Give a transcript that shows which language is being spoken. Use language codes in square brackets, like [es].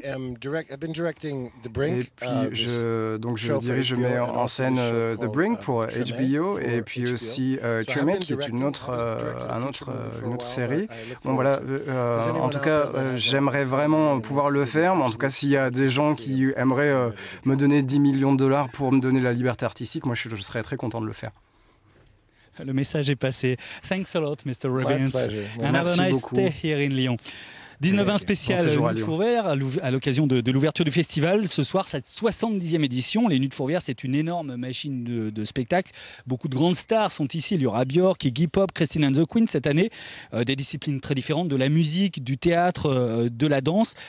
[fr] Et puis je dirige, je mets en scène The Brink pour HBO et puis aussi Treme qui est une autre série. Bon voilà, en tout cas j'aimerais vraiment pouvoir le faire, mais en tout cas s'il y a des gens qui aimeraient me donner 10 millions de dollars pour me donner la liberté artistique, moi je serais très content de le faire. Le message est passé. [en] Thanks a lot, Mr. Robbins. And have a nice day here in Lyon. [fr] 19-20 spécial Nuits de Fourvière à l'occasion de l'ouverture du festival. Ce soir, cette 70e édition. Les Nuits de Fourvière, c'est une énorme machine de spectacle. Beaucoup de grandes stars sont ici. Il y aura Björk, Iggy Pop, Christine and the Queens cette année. Des disciplines très différentes, de la musique, du théâtre, de la danse.